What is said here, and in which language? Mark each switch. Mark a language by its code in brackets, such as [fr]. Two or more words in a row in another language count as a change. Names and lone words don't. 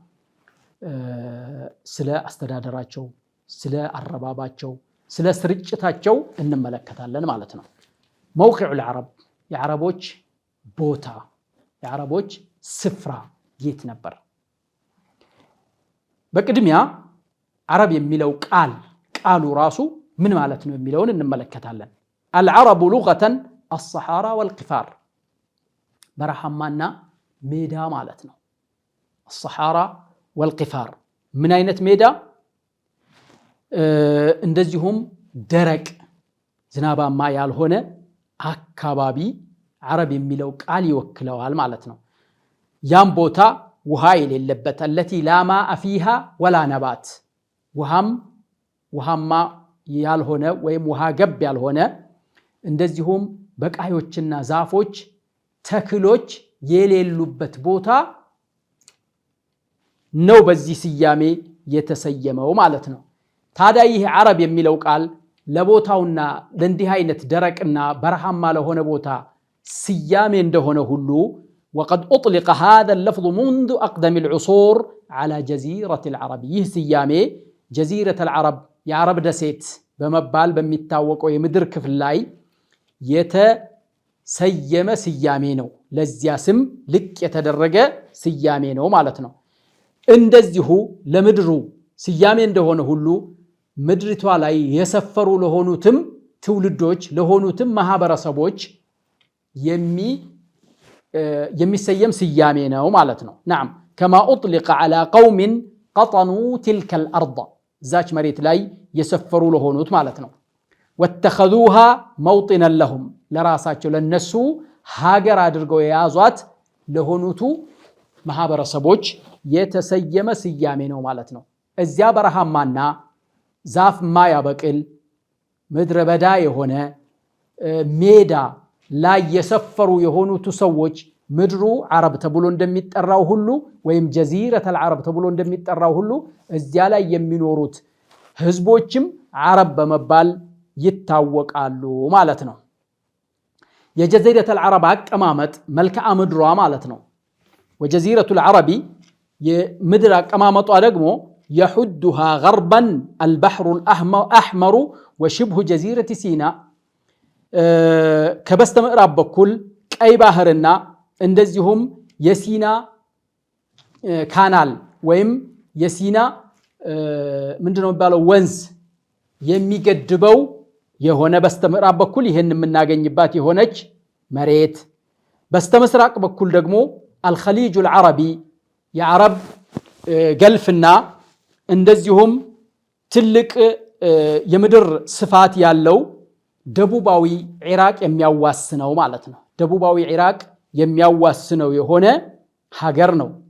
[am] ስለ አስተዳደራቸው፣ ስለ አረባባቸው፣ ስለ ስርጭታቸው እንመለከታለን ማለት ነው። [ar] موقع العرب [am] የአረቦች ቦታ የአረቦች ስፍራ የት ነበር? በቅድሚያ አረብ የሚለው ቃሉ ራሱ ምን ማለት ነው የሚለውን እንመለከታለን። [ar] العرب لغة الصحارى والقفار [am] በረሃማና ሜዳ ማለት ነው። [ar] الصحارى والقفار [am] ምን አይነት ሜዳ? እንደዚሁም ደረቅ ዝናባማ ያልሆነ አካባቢ አረብ የሚለው ቃል ይወክለዋል ማለት ነው። ያም ቦታ ውሃ የሌለበት [ar] التي لا ماء فيها ولا نبات [am] ውሃማ ያልሆነ ወይም ውሃ ገብ ያልሆነ እንደዚሁም በቃዮችና ዛፎች ተክሎች የሌሉበት ቦታ ነው በዚህ ስያሜ የተሰየመው ማለት ነው። ታዲያ ይህ አረብ የሚለው ቃል ለቦታውና ለእንዲህ አይነት ደረቅና በረሃማ ለሆነ ቦታ ስያሜ እንደሆነ ሁሉ [ar] وقد أطلق هذا اللفظ منذ أقدم العصور على جزيرة العرب [am] ይህ ስያሜ [ar] جزيرة العرب [am] የአረብ ደሴት በመባል በሚታወቀው የምድር ክፍል ላይ የተሰየመ ስያሜ ነው። ለዚያ ስም ልቅ የተደረገ ስያሜ ነው ማለት ነው። እንደዚሁ ለምድሩ ስያሜ እንደሆነ ሁሉ ምድሪቷ ላይ የሰፈሩ ለሆኑትም ትውልዶች ለሆኑትም ማህበረሰቦች የሚሰየም ስያሜ ነው ማለት ነው። [ar] نعم كما أطلق على قوم قطنوا تلك الأرض [am] ዛች መሬት ላይ የሰፈሩ ለሆኑት ማለት ነው። واتخذوها [ar] موطنا لهم [am] ለራሳቸው ለነሱ ሀገር አድርገው የያዟት ለሆኑቱ ማህበረሰቦች የተሰየመ ስያሜ ነው ማለት ነው። እዚያ በረሃማና ዛፍ ማያበቅል ምድረ በዳ የሆነ ሜዳ ላይ የሰፈሩ የሆኑቱ ሰዎች ምድሩ አረብ ተብሎ እንደሚጠራው ሁሉ ወይም [ar] جزيرة العرب [am] ተብሎ እንደሚጠራው ሁሉ እዚያ ላይ የሚኖሩት ህዝቦችም አረብ በመባል ይታወቃሉ ማለት ነው። [ar] جزيرة العرب [am] አቀማመጥ መልክዓ ምድሯ ማለት ነው። [ar] وجزيرة العرب [am] የምድር አቀማመጧ ደግሞ [ar] يحدها غربا البحر الأحمر وشبه جزيرة سيناء [am] ከበስተ ምዕራብ በኩል ቀይ ባህርና እንደዚሁም የሲና ካናል ወይም የሲና ምንድነው የሚባለው ወንዝ የሚገድበው የሆነ በስተ ምዕራብ በኩል ይሄን የምናገኝባት የሆነች መሬት፣ በስተ ምስራቅ በኩል ደግሞ [ar] الخليج العربي [am] የአረብ ገልፍና እንደዚሁም ትልቅ የምድር ስፋት ያለው ደቡባዊ ኢራቅ የሚያዋስነው ማለት ነው። ደቡባዊ ኢራቅ የሚያዋስነው የሆነ ሀገር ነው።